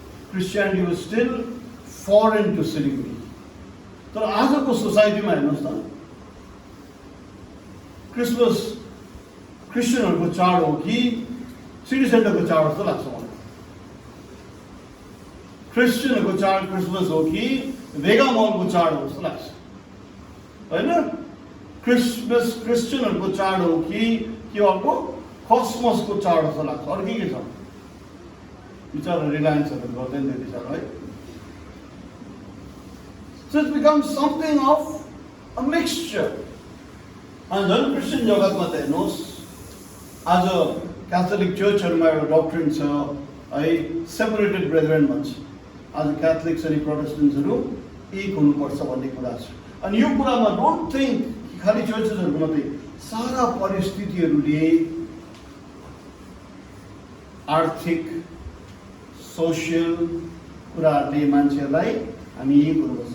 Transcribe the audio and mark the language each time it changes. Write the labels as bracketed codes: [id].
[en] Christianity was still foreign to Silgadhi. [ne] तर आजको सोसाइटीमा हेर्नुहोस् न, क्रिसमस क्रिस्चियनहरूको चाड हो कि सिटी सेन्टरको चाड जस्तो लाग्छ मलाई। क्रिस्चियनहरूको चाड क्रिसमस हो कि भेगा मलको चाड हो जस्तो लाग्छ होइन। क्रिसमस क्रिस्चियनहरूको चाड हो कि अर्को कस्मसको चाड जस्तो लाग्छ। अरू के छ बिचरा रिलायन्सहरू गर्दैन त्यति साह्रो है। [en] So it's become something of a mixture. [ne] अनि झन् क्रिस्चियन जगतमा त हेर्नुहोस्, आज क्याथोलिक चर्चहरूमा एउटा डक्ट्रिन छ है, सेपरेटेड ब्रेदरेन भन्छ। आज क्याथोलिक्स अनि प्रोटेस्टेन्ट्सहरू एक हुनुपर्छ भन्ने कुरा छ। अनि यो कुरामा [en] don't think [ne] खालि चर्चेसहरूको मात्रै, सारा परिस्थितिहरूले आर्थिक सोसियल कुराहरूले मान्छेहरूलाई हामी यही गर्नुपर्छ।